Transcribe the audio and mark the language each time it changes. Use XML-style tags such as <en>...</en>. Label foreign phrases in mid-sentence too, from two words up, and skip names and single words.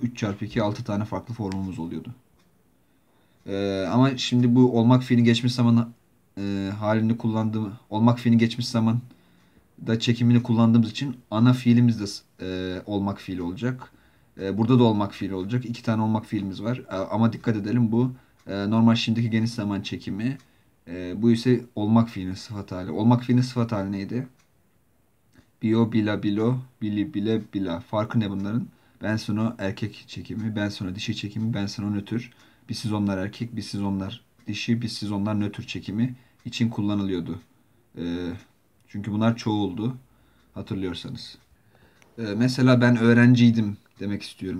<tr>3 çarpı 2 6 tane farklı formumuz oluyordu. Ama şimdi bu olmak fiilini geçmiş zaman halini kullandığım olmak fiilini geçmiş zaman da çekimini kullandığımız için ana fiilimiz de olmak fiili olacak. Burada da olmak fiili olacak. İki tane olmak fiilimiz var. Ama dikkat edelim bu normal şimdiki geniş zaman çekimi. Bu ise olmak fiilinin sıfat hali. Olmak fiilinin sıfat hali neydi?</tr> <sr>Bio, bila, bilo, bili, bile, bila.</sr> <tr>Farkı ne bunların? Ben sonra erkek çekimi, ben sonra dişi çekimi, ben sonra nötr. Biz siz onlar erkek, biz siz onlar dişi, biz siz onlar nötr çekimi için kullanılıyordu. Ee, Çünkü bunlar çoğuldu hatırlıyorsanız. Mesela ben öğrenciydim demek istiyorum.</tr>